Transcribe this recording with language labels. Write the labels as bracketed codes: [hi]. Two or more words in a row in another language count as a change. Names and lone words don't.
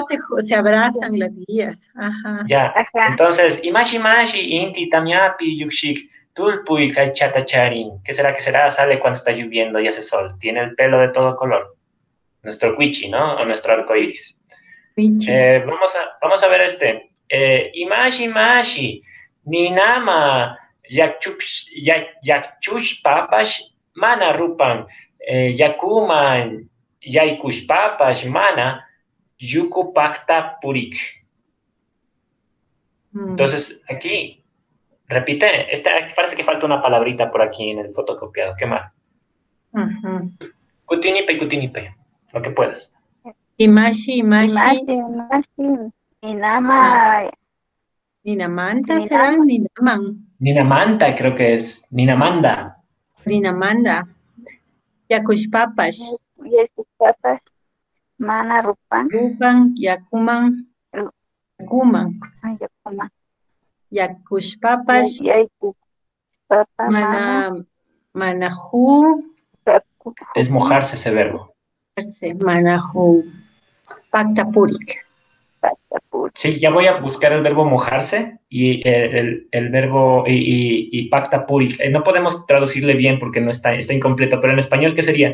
[es] se abrazan las guías. Ajá. Ya, Ajá. entonces, [qu] Mashi, Inti, Tamiapi, Yukshik, Tulpuy, Kaichata Charin. [es] ¿Qué será que será? Sale cuando está lloviendo y hace sol. Tiene el pelo de todo color. Nuestro Quichi, ¿no? O nuestro arco iris. [qu] Pichi. [es] Vamos a ver este. [qu] Imashi, Ninama, Yakchush Papash, Mana Rupan, Yakuman, Yaikush Papash, Mana, Yuku Pakta Purik. [es] Entonces, aquí, repite, parece que falta una palabrita por aquí en el fotocopiado. ¿Qué más? Kutinipe, lo que puedas. [qu] Imashi. Inama, Ninamanta será Ninama, Ninaman. Ninamanta creo que es. Ninamanda. Ninamanda. Yakushpapash. Yakupapas, Mana Rupan, Rupan, Yakuman, Yakuman. Yakuma, Yakushpapash. Yakupapas, Manahu. [es] Es mojarse ese verbo. [qu] Manahu. Paktapurik. [es] Sí, ya voy a buscar el verbo mojarse y el verbo y [qu] pacta purik. [es] No podemos traducirle bien porque no está incompleto, pero en español, ¿qué sería?